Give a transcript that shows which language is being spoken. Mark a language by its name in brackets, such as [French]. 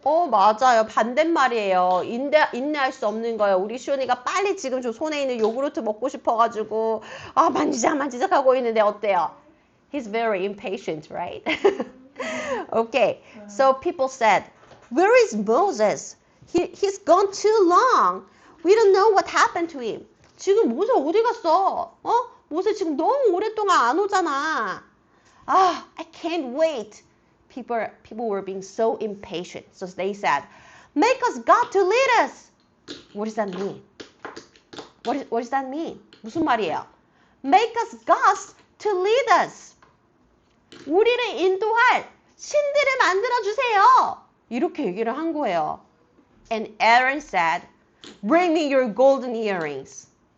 [Korean] 맞아요. 반대말이에요. 인내할 수 없는 거예요. 우리 시온이가 빨리 지금 저 손에 있는 요구르트 먹고 싶어가지고 만지작 하고 있는데 어때요? [English] He's very impatient, right? Okay. So people said, where is Moses? He's gone too long. We don't know what happened to him. [Korean] 지금 모세 어디 갔어? 모세 지금 너무 오랫동안 안 오잖아. [English] I can't wait. People were being so impatient. So they said, make us God to lead us. What does that mean? What does that mean? [Korean] 무슨 말이에요? [English] Make us gods to lead us. [Korean] 우리를 인도할 신들을 만들어주세요. 이렇게 얘기를 한 거예요. [English] And Aaron said, bring me your golden earrings.